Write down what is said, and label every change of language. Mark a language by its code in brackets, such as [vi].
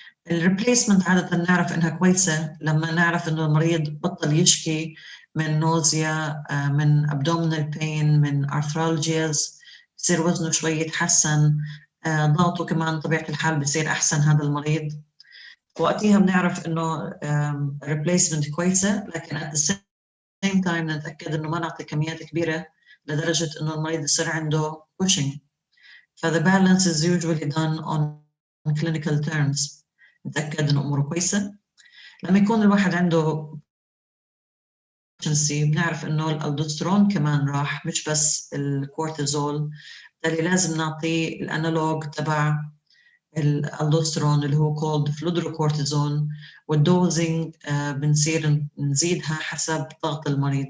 [ar] الريبليسمنت عادة نعرف إنها كويسة لما نعرف إنه المريض بطل يشكي من نوزيا، من abdominal pain، من arthralgias، بصير وزنه شوي يتحسن، ضغطه كمان طبيعة الحال بصير أحسن هذا المريض، وقتها بنعرف إنه replacement كويسة، لكن [en] at the same time [ar] نتأكد إنه ما نعطي كميات كبيرة لدرجة إنه المريض يصير عنده Cushing. [en] the balance is usually done on clinical terms. [ar] نتأكد إنه أموره كويسة. لما يكون الواحد عنده بنعرف انه الالدوسترون كمان راح، مش بس الكورتيزول، اللي لازم نعطيه الانالوج تبع الالدوسترون اللي هو called fludrocortisone، والدوزنج بنصير نزيدها حسب ضغط المريض.